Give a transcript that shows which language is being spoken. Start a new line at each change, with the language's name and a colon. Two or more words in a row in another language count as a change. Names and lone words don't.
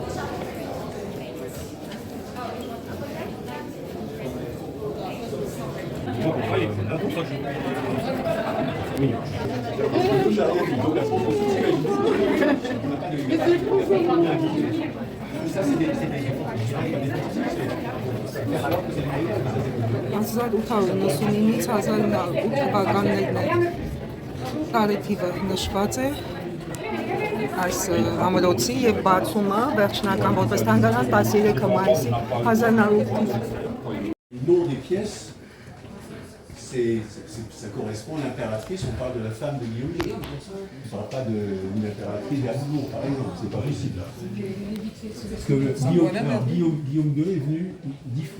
French: Oui. Ça, c'est des
Armenian: 1899-ից 1908 թվականներն է տարեթիվը նշված է այս ամրոցի եւ բացումը վերջնական որպես թանգարան 13 մայիսի 1908
French: Le nom des pièces, ça correspond à l'impératrice. On parle de la femme de Guillaume II. On ne parle pas d'une impératrice d'Habsbourg, par exemple. C'est pas possible. Parce que Guillaume II est venu 10 fois.